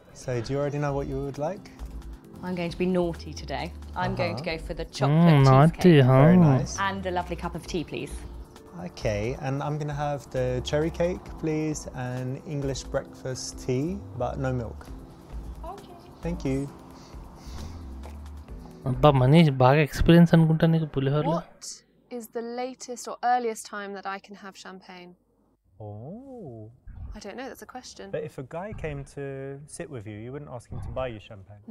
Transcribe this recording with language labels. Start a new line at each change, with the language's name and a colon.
English: So do you already know what you would like? I'm going to be naughty today. I'm going to go for the chocolate Naughty, cheesecake. huh? Very nice. And a lovely cup of tea, please. Okay, and I'm gonna have the cherry cake, please, and English breakfast tea, but no milk. Okay. Thank you.
Telugu: అబ్బా మనీష్ బాగా experience అనుకుంటా నీకు పులిహోరలో.
English: What is the latest or earliest time that I can have champagne? Oh. I don't know, that's a question. But if a guy came to sit with you, you wouldn't ask him to buy you champagne.